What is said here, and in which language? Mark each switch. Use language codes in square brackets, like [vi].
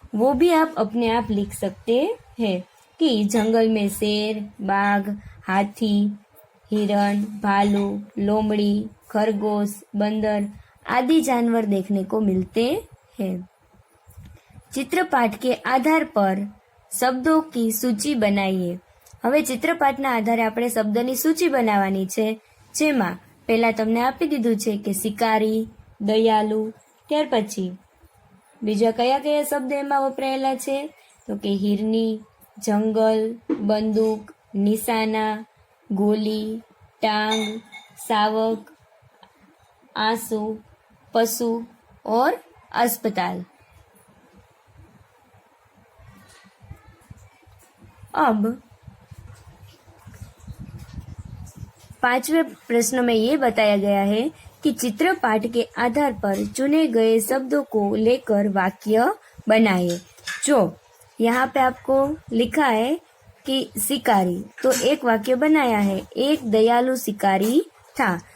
[hi] वो भी आप अपने आप लिख सकते हैं कि जंगल में शेर, बाघ, हाथी, हिरण, भालू, लोमड़ी, खरगोश, बंदर आदि जानवर देखने को मिलते हैं। चित्रपाठ के आधार पर शब्दों की सूची बनाइए। [gu] હવે ચિત્રપાઠના આધારે આપણે શબ્દની સૂચિ બનાવવાની છે, જેમાં પહેલા તમને આપી દીધું છે કે શિકારી, દયાલુ, ત્યાર પછી બીજા કયા કયા શબ્દ એમાં વપરાયેલા છે તો કે હિરની, જંગલ, બંદૂક, નિશાના, ગોલી, [hi] टांग, सावक, आंसू, पशु और अस्पताल। अब 5वें प्रश्न में ये बताया गया है कि चित्रपाठ के आधार पर चुने गए शब्दों को लेकर वाक्य बनाए। जो यहाँ पे आपको लिखा है कि शिकारी, तो एक वाक्य बनाया है, एक दयालु शिकारी था।